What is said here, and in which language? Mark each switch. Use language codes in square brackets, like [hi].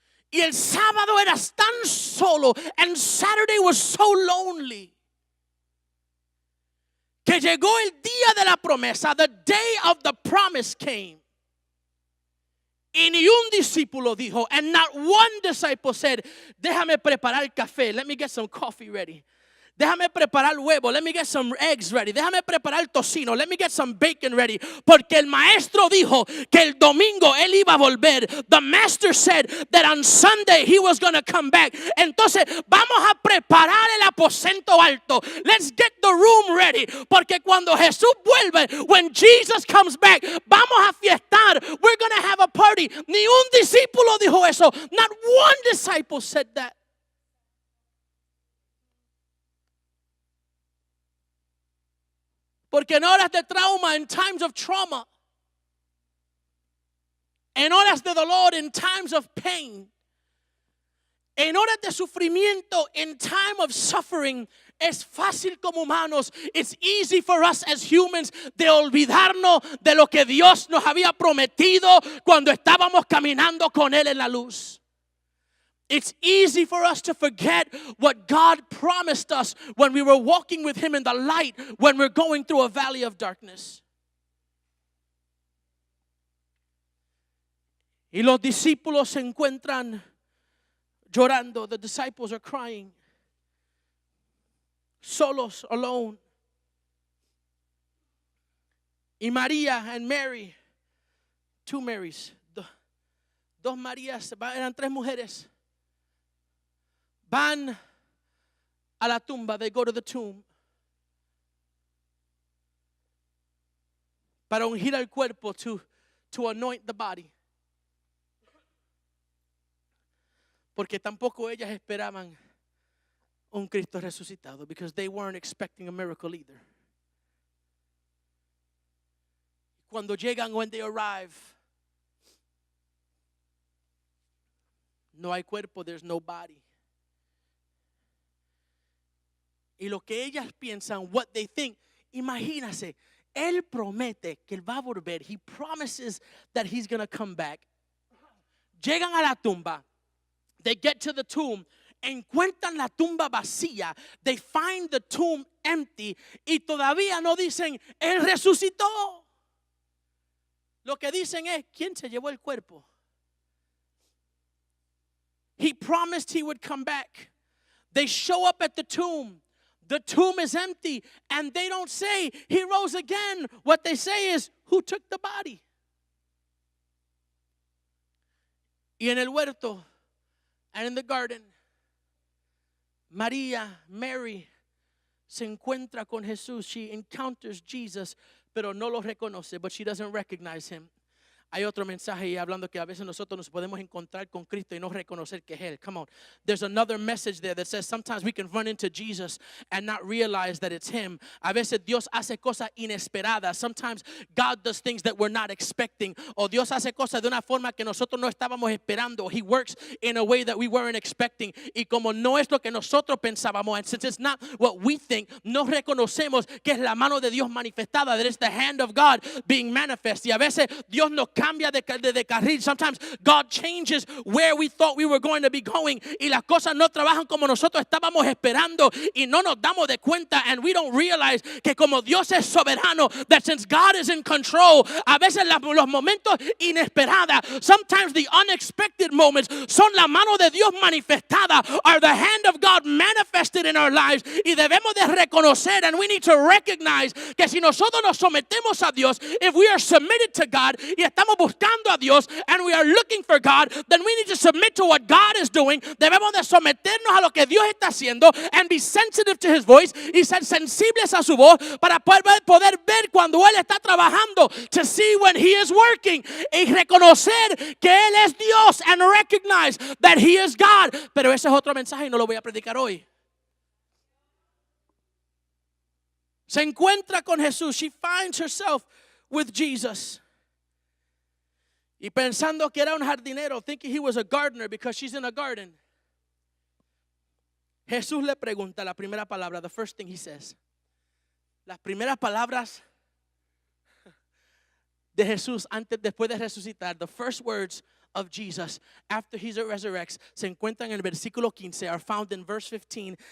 [es] Y el sábado era tan solo, [en] and Saturday was so lonely. [es] Que llegó el día de la promesa, [en] the day of the promise came. [es] Y ni un discípulo dijo, [en] and not one disciple said, [es] déjame preparar café, [en] let me get some coffee ready. [es] Déjame preparar huevo, [en] let me get some eggs ready. [es] Déjame preparar tocino, [en] let me get some bacon ready. [es] Porque el maestro dijo que el domingo él iba a volver. [en] The master said that on Sunday he was going to come back. [es] Entonces vamos a preparar el aposento alto. [en] Let's get the room ready. [es] Porque cuando Jesús vuelve, [en] when Jesus comes back, [es] vamos a fiestar. [en] We're going to have a party. [es] Ni un discípulo dijo eso. [en] Not one disciple said that. [es] Porque en horas de trauma, [en] in times of trauma, [es] en horas de dolor, [en] in times of pain, [es] En horas de sufrimiento, [en] in time of suffering, [es] es fácil como humanos, [en] it's easy for us as humans [es] de olvidarnos de lo que Dios nos había prometido cuando estábamos caminando con Él en la luz. [en] It's easy for us to forget what God promised us when we were walking with Him in the light, when we're going through a valley of darkness. [es] Y los discípulos se encuentran llorando. [en] The disciples are crying. [es] Solos, alone. Y María [en] and Mary, two Marys, [es] dos Marías, eran tres mujeres. Van a la tumba, [en] they go to the tomb. [es] Para ungir al cuerpo, [en] to anoint the body. [es] Porque tampoco ellas esperaban un Cristo resucitado, [en] because they weren't expecting a miracle either. [es] Cuando llegan, [en] when they arrive, [es] no hay cuerpo, [en] there's no body. [es] Y lo que ellas piensan, [en] what they think, [es] imagínase, Él promete que Él va a volver. [en] He promises that He's going to come back. [es] Llegan a la tumba. [en] They get to the tomb. [es] Encuentran la tumba vacía. [en] They find the tomb empty. [es] Y todavía no dicen, Él resucitó. Lo que dicen es, ¿quién se llevó el cuerpo? [en] He promised He would come back. They show up at the tomb. The tomb is empty. And they don't say, He rose again. What they say is, who took the body? [es] Y en el huerto, [en] and in the garden, [es] María, Mary, se encuentra con Jesús. [en] She encounters Jesus, [es] pero no lo reconoce, [en] but she doesn't recognize Him. [es] Hay otro mensaje ahí hablando que a veces nosotros nos podemos encontrar con Cristo y no reconocer que es Él. [en] Come on. There's another message there that says sometimes we can run into Jesus and not realize that it's Him. [es] A veces Dios hace cosas inesperadas. [en] Sometimes God does things that we're not expecting. [es] O Dios hace cosas de una forma que nosotros no estábamos esperando. [en] He works in a way that we weren't expecting. [es] Y como no es lo que nosotros pensábamos, [en] and since it's not what we think, [es] no reconocemos que es la mano de Dios manifestada. [en] That it's the hand of God being manifest. [es] Y a veces Dios nos cambia de carril. [en] Sometimes God changes where we thought we were going to be going. [es] Y las cosas no trabajan como nosotros estábamos esperando. Y no nos damos de cuenta. [en] And we don't realize [es] que como Dios es soberano, [en] that since God is in control, [es] a veces los momentos inesperados, [en] sometimes the unexpected moments, [es] son la mano de Dios manifestada, [en] are the hand of God manifested in our lives. [es] Y debemos de reconocer, [en] and we need to recognize [es] que si nosotros nos sometemos a Dios, [en] if we are submitted to God, [es] y estamos buscando a Dios, [en] and we are looking for God, then we need to submit to what God is doing. [es] Debemos de someternos a lo que Dios está haciendo, [en] and be sensitive to His voice, [es] y ser sensibles a su voz, para poder ver cuando Él está trabajando, [en] to see when He is working, [es] y reconocer que Él es Dios, [en] and recognize that He is God. [es] Pero ese es otro mensaje y no lo voy a predicar hoy. Se encuentra con Jesús. [en] She finds herself with Jesus. [es] Y pensando que era un jardinero, [en] thinking he was a gardener because she's in a garden. [es] Jesús le pregunta la primera palabra, [en] the first thing He says. [es] Las primeras palabras de Jesús después de resucitar, [en] the first words of Jesus after He resurrects, [es] se encuentran en el versículo 15, [en] are found in verse 15.